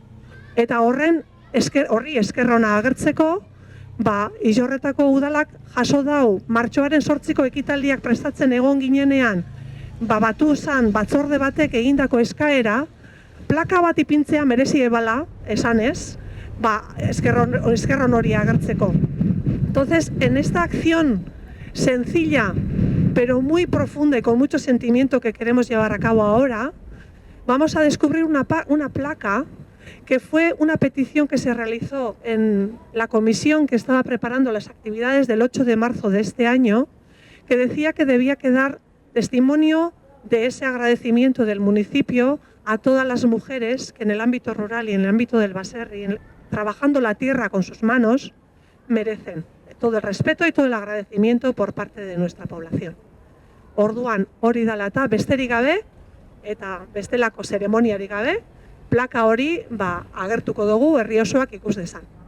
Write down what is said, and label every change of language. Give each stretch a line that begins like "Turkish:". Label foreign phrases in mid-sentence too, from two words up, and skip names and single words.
Basque: Eta horri eskerrona agertzeko, Illorretako udalak jaso dau martxoaren 8ko ekitaldiak prestatzen egon ginenean, batu zan batzorde batek egindako eskaera, plaka bat ipintzea merezi ebala, esanez, eskerron hori agertzeko.
Spanish: Entonces, en esta acción sencilla, pero muy profunda y con mucho sentimiento que queremos llevar a cabo ahora, vamos a descubrir una placa que fue una petición que se realizó en la comisión que estaba preparando las actividades del 8 de marzo de este año, que decía que debía quedar testimonio de ese agradecimiento del municipio a todas las mujeres que en el ámbito rural y en el ámbito del baserri, trabajando la tierra con sus manos, merecen todo el respeto y todo el agradecimiento por parte de nuestra población.
Basque: Orduan, hori dela eta besterik gabe, eta bestelako zeremoniarik gabe, plaka hori agertuko dugu herri osoak ikus dezan.